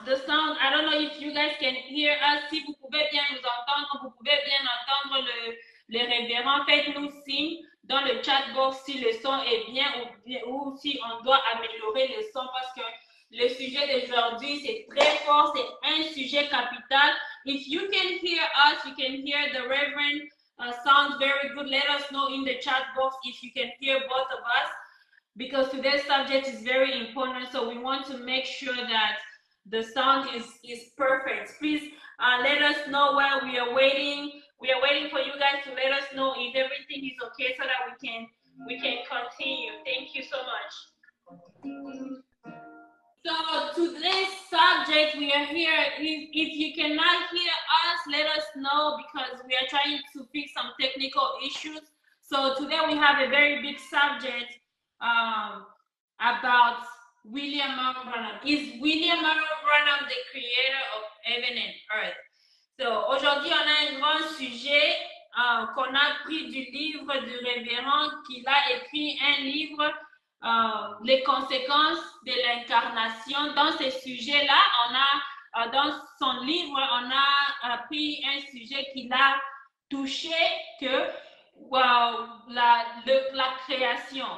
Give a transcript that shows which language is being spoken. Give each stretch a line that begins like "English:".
English: The sound, I don't know if you guys can hear us.
French: Si vous pouvez bien nous entendre, vous pouvez bien entendre le révérend, faites-nous signe dans le chat box si le son est bien ou si on doit améliorer le son parce que le sujet d'aujourd'hui c'est très fort, c'est un sujet capital.
English: If you can hear us, you can hear the Reverend sounds very good. Let us know in the chat box if you can hear both of us, because today's subject is very important, so we want to make sure that the sound is perfect. Please let us know while we are waiting. We are waiting for you guys to let us know if everything is okay so that we can continue. Thank you so much. So today's subject, we are here. If you cannot hear us, let us know because we are trying to fix some technical issues. So today we have a very big subject about William Morrow Branham. Is William Morrow Branham the creator of heaven and earth?
French: So aujourd'hui, on a un grand sujet qu'on a pris du livre du révérend qui a écrit un livre, les conséquences de l'incarnation. Dans ce sujet-là, on a, dans son livre, on a pris un sujet qui a touché que la création.